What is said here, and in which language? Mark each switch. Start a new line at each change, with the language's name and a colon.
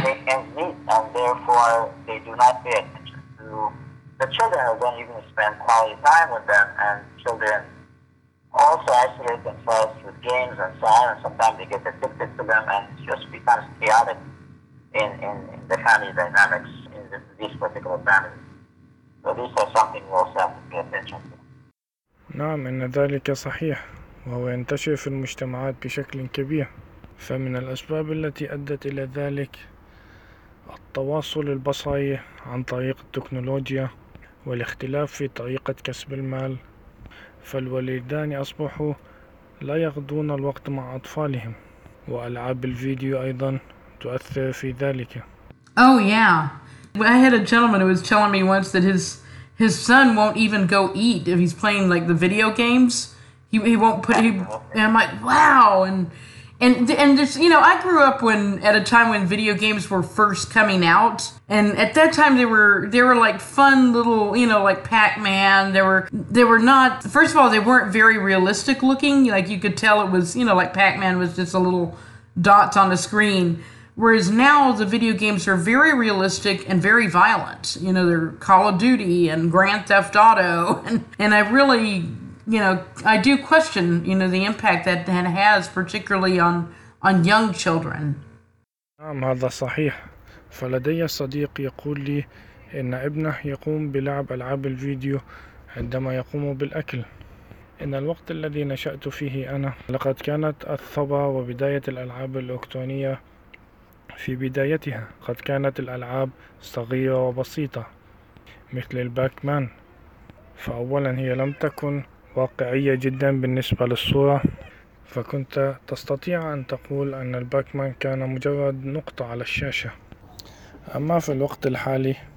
English: They can't meet, and therefore they do not pay attention to the children who don't even spend quality time with them, and children also isolate themselves with games and so on, and sometimes they get addicted to them, and it just becomes chaotic in the family dynamics in these particular families. So this is something we also have to pay attention to.
Arabic: نعم إن ذلك صحيح وهو ينتشر في المجتمعات بشكل كبير فمن الأسباب التي أدت إلى ذلك التواصل البصري عن طريق التكنولوجيا والاختلاف في طريقة كسب المال فالوالدان أصبحوا لا يقضون الوقت مع أطفالهم وألعاب الفيديو أيضا تؤثر في ذلك.
English: Oh yeah, I had a gentleman who was telling me once that his son won't even go eat if he's playing like the video games. He won't put. And I'm like, wow. And there's, you know, I grew up when at a time when video games were first coming out, and at that time they were like fun little, you know, like Pac-Man. They were not. First of all, they weren't very realistic looking. Like you could tell it was, you know, like Pac-Man was just a little dots on a screen. Whereas now the video games are very realistic and very violent. You know, they're Call of Duty and Grand Theft Auto. And I really, you know, I do question, you know, the impact that that has, particularly on young children.
Arabic: نعم هذا صحيح. فلدي صديق يقول لي إن ابنه يقوم بلعب ألعاب الفيديو عندما يقوم بالأكل. إن الوقت الذي نشأت فيه أنا لقد كانت الثورة وبداية الألعاب الإلكترونية في بدايتها قد كانت الألعاب صغيرة وبسيطة مثل الباكمان فأولا هي لم تكن واقعية جدا بالنسبة للصورة فكنت تستطيع أن تقول أن الباكمان كان مجرد نقطة على الشاشة أما في الوقت الحالي